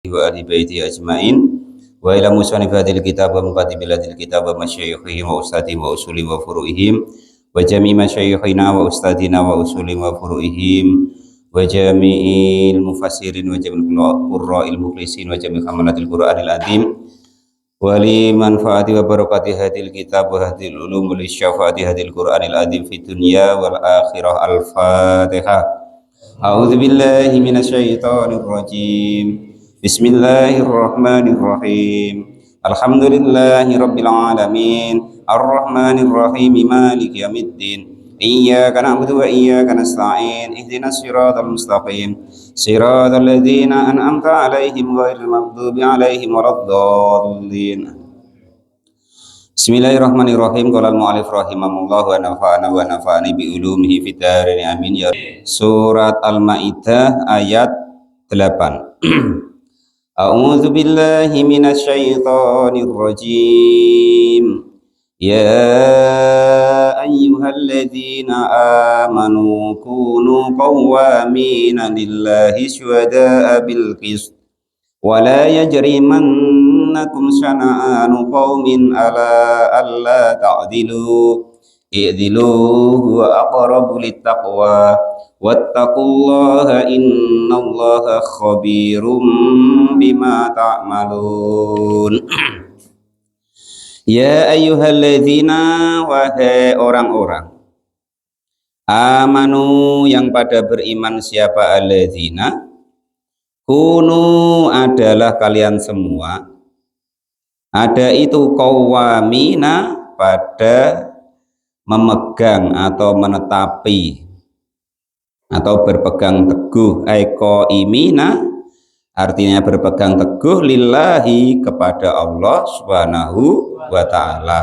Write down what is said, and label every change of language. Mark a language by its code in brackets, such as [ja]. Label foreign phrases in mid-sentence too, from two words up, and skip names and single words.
[ar] وأهل بيته أجمعين وإلى مصنف هذا الكتاب ومقدم هذا الكتاب ومشايخهم وأساتذتهم وأصولهم وفروعهم وجميع مشايخنا وأساتذتنا وأصولهم وفروعهم وجميع المفسرين وجميع القراء المخلصين وجميع حملة القرآن العظيم ولمنفعة وبركة هذا الكتاب وهذه العلوم ولشفاعة هذا القرآن العظيم في الدنيا والآخرة. Al-Fatihah. أعوذ بالله من الشيطان الرجيم. بسم الله الرحمن الرحيم. الحمد لله رب العالمين. الرحمن الرحيم. مالك يوم الدين. إياك نعبد وإياك نستعين. اهدنا الصراط المستقيم. صراط الذين أنعمت عليهم غير المغضوب عليهم ولا الضالين. بسم الله الرحمن الرحيم. قال المؤلف رحمه الله ونفعنا ونفعني بعلومه في الدارين آمين يا. [id] Surat Al-Maidah ayat 8. [ar] أعوذ بالله من الشيطان الرجيم. يا أيها الذين آمنوا كونوا قوامين لله شهداء بالقسط ولا يجرمنكم شنآن قوم على ألا تعدلوا اعدلوا هو أقرب للتقوى واتقوا الله إن الله خبير بما تعملون. يا أيها الذين, [id] wahai orang-orang amanu yang pada beriman, siapa alladzina? Kunu adalah kalian semua, ada itu qawwamina pada memegang atau menetapi atau berpegang teguh, aiko imina artinya berpegang teguh, lillahi kepada Allah [ar] سبحانه وتعالى.